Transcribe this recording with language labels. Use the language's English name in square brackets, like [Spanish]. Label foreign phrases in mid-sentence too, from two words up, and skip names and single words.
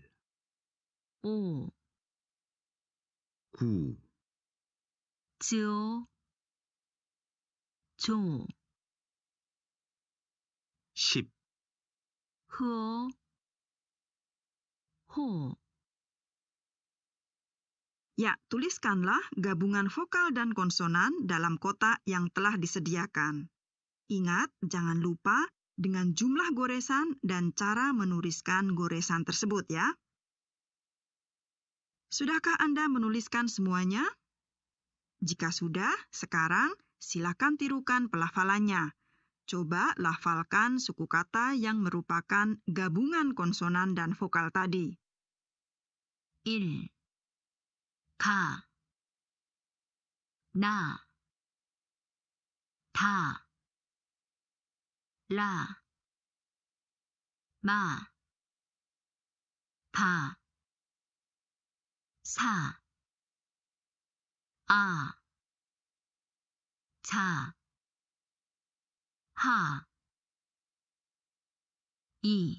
[Korean] 오, 9, 조, 조, 10, 허, 호. [Indonesian] Ya, tuliskanlah gabungan vokal dan konsonan dalam kotak yang telah disediakan. Ingat, jangan lupa dengan jumlah goresan dan cara menuliskan goresan tersebut ya. Sudahkah Anda menuliskan semuanya? Jika sudah, sekarang silakan tirukan pelafalannya. Coba lafalkan suku kata yang merupakan gabungan konsonan dan vokal tadi. 1. [Korean] 가, 나, 다, 라, 마, 파, 사, 아, 자, 하, 이,